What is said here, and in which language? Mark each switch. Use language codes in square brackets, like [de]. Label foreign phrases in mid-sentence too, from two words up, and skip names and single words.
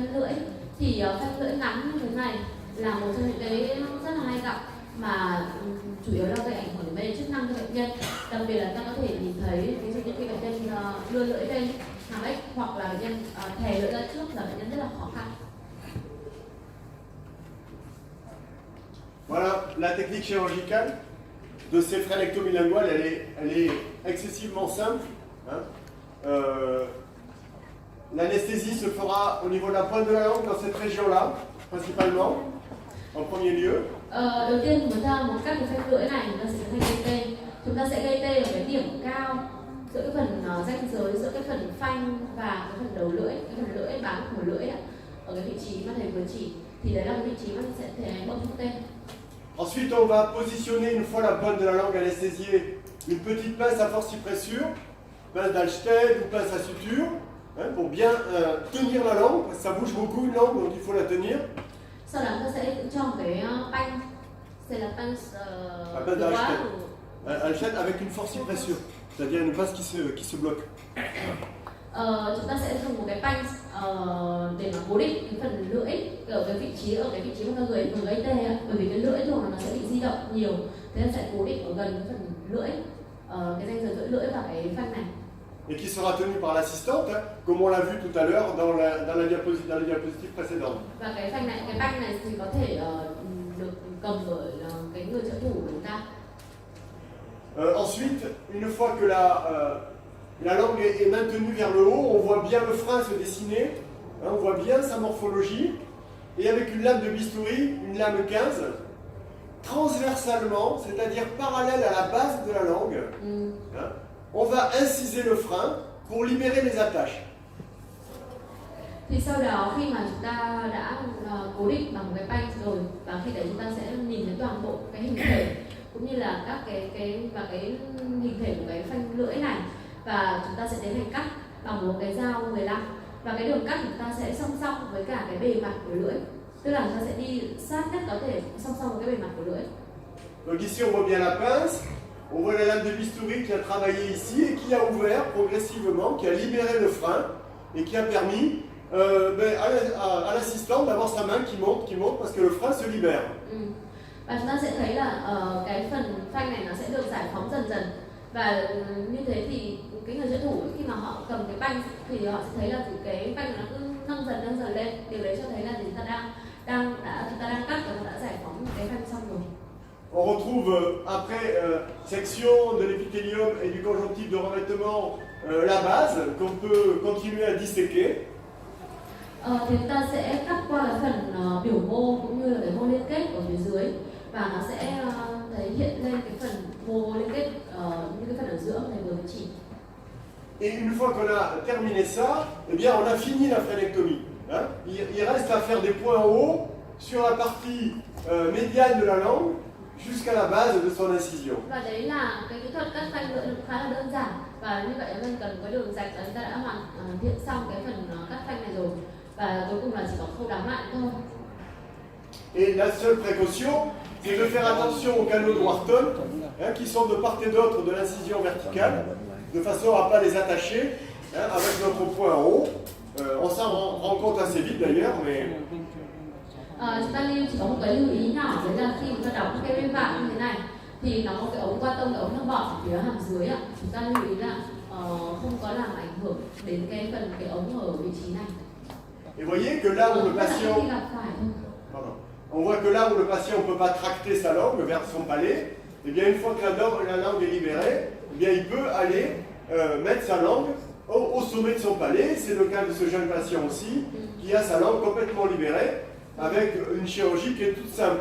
[vi] lưỡi thì phanh lưỡi ngắn như thế này là một trong những cái rất là hay gặp mà chủ yếu là gây ảnh hưởng đến vấn đề chức năng cho bệnh nhân. Đặc biệt là ta có thể nhìn thấy ví dụ như khi bệnh nhân đưa lưỡi lên hàm ếch hoặc là bệnh nhân thè lưỡi ra trước là bệnh nhân rất là khó khăn. [fr] Voilà, la technique chirurgicale de ces phrénectomies linguales, elle est excessivement simple. Hein. L'anesthésie se fera au niveau de la pointe de la langue dans cette région-là, principalement, en premier lieu. [vi] Đầu tiên chúng ta một cách phanh lưỡi này chúng ta sẽ gây tê. Chúng ta sẽ gây tê ở cái điểm cao giữa cái phần ranh giới giữa cái phần phanh và cái phần đầu lưỡi, cái phần lưỡi bám của lưỡi đó, ở cái vị trí mà thầy vừa chỉ thì đấy là cái vị trí mà sẽ thể bơm thuốc tê. [fr] Ensuite, on va positionner une fois la pointe de la langue anesthésiée une petite pince à forcipressure, pince d'Alsted ou pince à suture, hein, pour bien tenir la langue, parce que ça bouge beaucoup une langue, donc il faut la tenir. [vi] Sau đó ta sẽ cho một cái panh, [fr] c'est la pince Alsted avec une forcipressure, c'est-à-dire une pince qui se bloque. [vi] Chúng ta sẽ dùng một cái panh để mà cố định cái phần lưỡi ở cái vị trí mà ta vừa gây tê, bởi vì cái lưỡi thường là nó sẽ bị di động nhiều, thế nên sẽ cố định ở gần cái phần lưỡi, cái ranh giới giữa lưỡi và cái phanh này. [fr] Et qui sera tenu par l'assistante, hein, comme on l'a vu tout à l'heure dans la diapositive précédente. [vi] Và cái phanh này, cái panh này thì có thể được cầm bởi cái người trợ thủ của chúng ta. [fr] Ensuite, une fois que la langue est maintenue vers le haut, on voit bien le frein se dessiner, hein, on voit bien sa morphologie, et avec une lame de bistouri, une lame 15, transversalement, c'est-à-dire parallèle à la base de la langue, hein, on va inciser le frein pour libérer les attaches. [vi] Thì sau đó khi mà chúng ta đã cố định bằng một cái panh rồi và khi đấy chúng ta sẽ nhìn thấy toàn bộ cái hình thể cũng như là các cái hình thể của cái phanh lưỡi này, và chúng ta sẽ tiến hành cắt bằng một cái dao 15 và cái đường cắt của chúng ta sẽ song song với cả cái bề mặt của lưỡi, tức là chúng ta sẽ đi sát nhất có thể song song với cái bề mặt của lưỡi. [fr] Donc ici on voit bien la pince, on voit la lame de bistouri qui a travaillé ici et qui a ouvert progressivement, qui a libéré le frein et qui a permis à l'assistant d'avoir sa main qui monte parce que le frein se libère. [vi] Và chúng ta sẽ thấy là cái phần phanh này nó sẽ được giải phóng dần dần, và như thế thì cái người trợ thủ khi mà họ cầm cái phanh thì họ sẽ thấy là cái phanh nó cứ nâng dần lên, điều đấy cho thấy là chúng ta đang cắt và đã giải phóng cái phanh xong rồi. [fr] On retrouve après section de l'épithélium et du conjonctif de revêtement la base qu'on peut continuer à disséquer. [vi] Thì chúng ta sẽ cắt qua cái phần biểu mô cũng như là cái mô liên kết ở phía dưới, và nó sẽ thấy hiện lên cái phần mô liên kết như cái phần ở giữa này vừa mới chỉ. [fr] Et une fois qu'on a terminé ça, eh bien on a fini la phrénectomie. Hein. Il reste à faire des points hauts sur la partie médiane de la langue jusqu'à la base de son incision. [vi] Và đấy là cái kỹ thuật cắt phanh lưỡi khá là đơn giản, và như vậy mình cần cái đường rạch là chúng ta đã hoàn thiện xong cái phần cắt phanh này rồi, và cuối cùng là chỉ có khâu đóng lại thôi. [fr] Et la seule précaution, c'est de faire attention aux canaux de Wharton, hein, qui sont de part et d'autre de l'incision verticale, de façon à ne pas les attacher, hein, avec notre point en haut. On s'en rend compte assez vite d'ailleurs, mais... [vi] Chúng ta chỉ có một cái lưu ý nhỏ, đấy là khi chúng ta đóng cái bên vạn như thế này thì nó có cái ống qua tông, cái ống nó bọt ở phía hàm dưới ạ. Chúng ta lưu ý là không có làm ảnh hưởng đến cái ống ở vị trí này. [fr] Et voyez que là où le patient... Pardon. On voit que là où le patient ne peut pas tracter sa langue vers son palais, et bien une fois que la langue est libérée, eh bien il peut aller mettre sa langue au sommet de son palais. C'est le cas de ce jeune patient aussi, qui a sa langue complètement libérée, avec une chirurgie qui est toute simple.